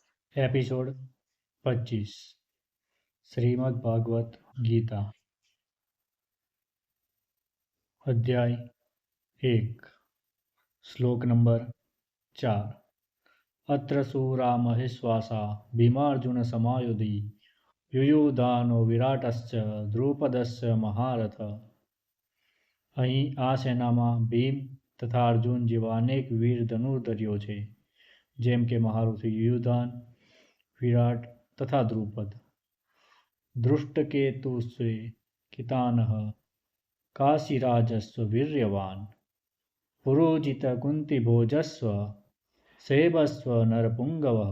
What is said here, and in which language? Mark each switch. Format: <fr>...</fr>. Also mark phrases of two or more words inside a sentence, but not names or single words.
<sa>एपिसोड 25 श्रीमद् भागवत गीता अध्याय 1 श्लोक नंबर 4 अत्र सुरामहेश्वासा भीमार्जुन समायुधि युयुधानो विराटश्च द्रुपदस्य महारथ।</sa> <gu>અહીં આ સેનામાં ભીમ તથા અર્જુન જેવા અનેક વીર ધનુર્ધર્યો છે, જેમ કે મહારથી યુયુધાન, વિરાટ તથા દ્રુપદ।</gu> <sa>दृष्टकेतुस्वे कितानः काशीराजस्व वीर्यवान पुरोजित कुंतीभोजस्व सेबस्व नरपुंगवः।</sa>